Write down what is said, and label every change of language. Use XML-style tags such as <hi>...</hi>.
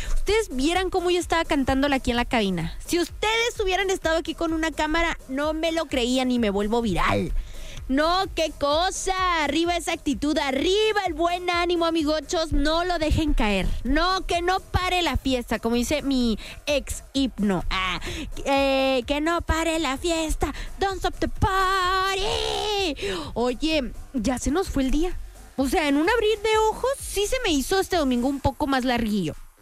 <es>Ustedes vieran cómo yo estaba cantándola aquí en la cabina. Si ustedes hubieran estado aquí con una cámara, no me lo creían y me vuelvo viral. No, qué cosa, arriba esa actitud, arriba el buen ánimo, amigochos, no lo dejen caer. No, que no pare la fiesta, como dice mi ex hipno. Que no pare la fiesta,</es> <en>don't stop the party.</en> <es>Oye, ya se nos fue el día. O sea, en un abrir de ojos sí se me hizo este domingo un poco más larguillo.</es>